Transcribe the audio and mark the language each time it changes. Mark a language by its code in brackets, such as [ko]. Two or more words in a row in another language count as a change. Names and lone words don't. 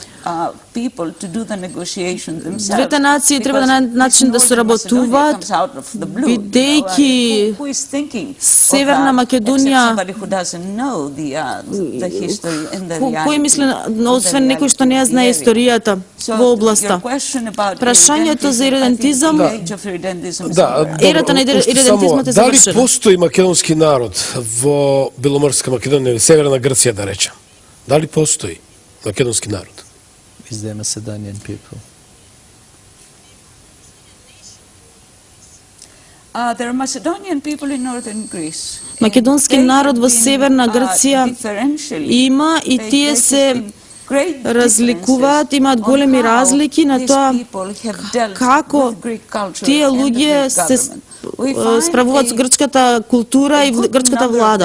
[mk] Двете нации треба да најдат начин да соработуваат, бидејќи Северна Македонија, кој мисли, освен некој што не ја знае историјата во областа. Прашањето за иредентизам, ерата на иредентизмот е завршена. Дали постои македонски народ во Беломорска Македонија или Северна Грција, да речем? Дали постои македонски народ? [en] Is there Macedonian people? There are Macedonian people in northern Greece. [mk] Македонски народ во Северна Грција има и тие се разликуваат, имаат големи разлики на тоа како тие луѓе се справуваат со грчката култура и грчката влада.